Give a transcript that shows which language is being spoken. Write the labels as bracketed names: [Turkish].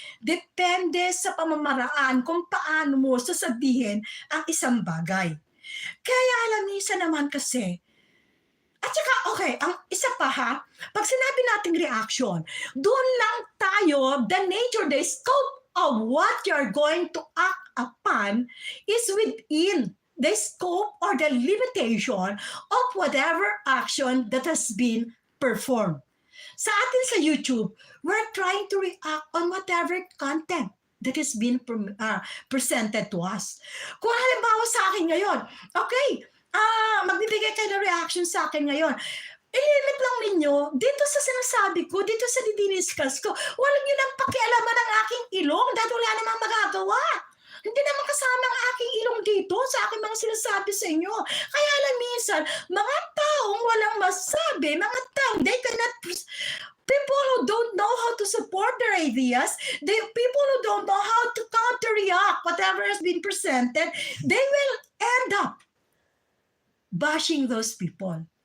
[Filipino] Depende sa pamamaraan kung paano mo sasabihin ang isang bagay. Kaya alam minsan naman kasi, at saka okay, ang isa pa ha, pag sinabi nating reaction, doon lang tayo, [English] the nature, the scope of what you're going to act upon is within the scope or the limitation of whatever action that has been performed. [Filipino] Sa atin sa YouTube, [English] we're trying to react on whatever content that has been presented to us. [Filipino] Kung halimbawa sa akin ngayon, okay, magbibigay kayo ng reaction sa akin ngayon. I-limit lang ninyo, dito sa sinasabi ko, dito sa didiniscuss ko, walang nyo nang pakialaman ang aking ilong dahil wala namang magagawa. Hindi naman kasama ang aking ilong dito sa aking mga sinasabi sa inyo. Kaya alam minsan, mga taong [English] walang masabi, mga taong they cannot, people who don't know how to support their ideas, people who don't know how to counter-react whatever has been presented, they will end up bashing those people.